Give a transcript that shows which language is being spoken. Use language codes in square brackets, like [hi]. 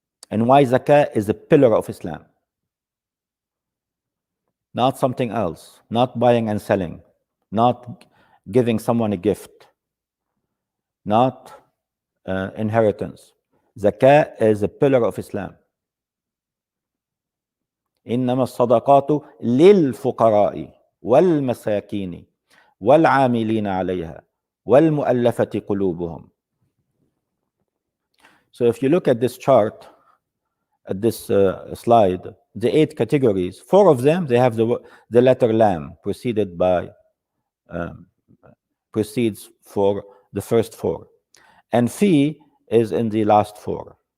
[en] And why zakah is a pillar of Islam. Not something else, not buying and selling, not giving someone a gift, not inheritance. Zakah is a pillar of Islam. [ar] إنما الصدقات للفقراء والمساكين والعاملين عليها والمؤلفة قلوبهم. [en] So if you look at this chart, at this slide, the 8 categories, 4 of them, they have the letter lam precedes for the first 4. And fee is in the last 4.